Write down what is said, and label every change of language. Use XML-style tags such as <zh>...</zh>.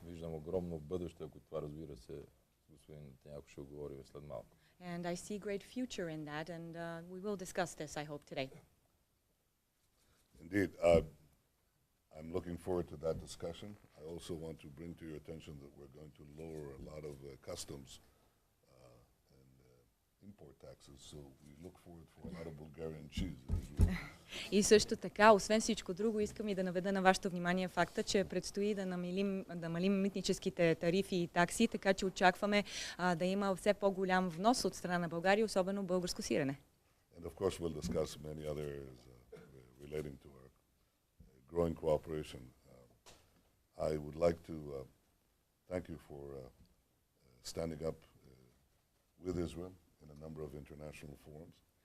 <bg>Виждам огромно бъдеще, ако това, разбира се, господин Нетаняху ще говорим след малко.</bg> <en>And I see great future in that, and we will discuss this, I hope, today. Indeed. I'm looking forward to that discussion. I also want to bring to your attention that we're going to lower a lot of customs and import taxes, so we look forward for a lot of Bulgarian cheese as well.</en> <bg>И също така, освен всичко друго, искам и да наведа на вашето внимание факта, че предстои да намалим митническите тарифи и такси, така че очакваме да има все по-голям внос от страна на България, особено българско сирене.</bg> <en>And of course we'll discuss many other areas relating to our growing cooperation. I would like to thank you for standing up with Israel in a number of international forums.</en>